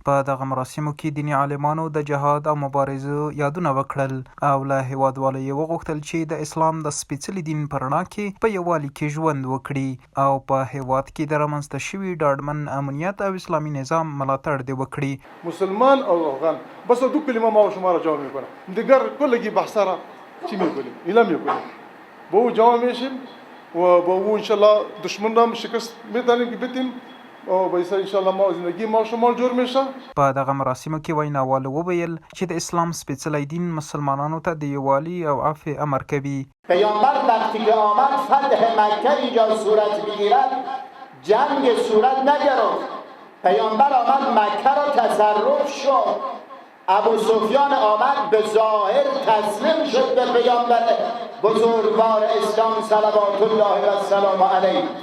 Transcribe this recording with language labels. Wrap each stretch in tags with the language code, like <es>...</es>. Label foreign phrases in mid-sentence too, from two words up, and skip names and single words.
<ps>په دغه مراسمو کې دیني عالمانو د جهاد او مبارزو یادونه وکړل او له هیوادوالو یې وغوښتل چې د اسلام د سپېڅلي دین په رڼا کې په یووالي کې ژوند وکړي او په هیواد کې د رامنځته شوي ډاډمن امنیت او اسلامي نظام ملاتړ دې وکړي.</ps> <fa>مسلمان او افغان بس دو کلمه ما شما را جواب میکنم دیگر کلگی بحث را چی میکنیم ایلا میکنیم با او جواب میشیم و با او انشالله دشمن را شکست میتونیم که بتیم او بایسته انشالله ما زندگی ما شما جور میشه.</fa> <ps>په دغه مراسمو کې ویناوالو وویل چې د اسلام سپېڅلی دین مسلمانانو ته د یووالي او عفو امر کوي.</ps> <fa>پیامبر وقتی که آمد فتح مکه اینجا صورت بگیرد جنگ صورت نگرفت. پیامبر آمد مکه را تصرف شد. ابو سفیان آمد به ظاهر تسلیم شد به پیامبر بزرگوار اسلام</fa> <ar>صلوات الله و سلام علیه.</ar>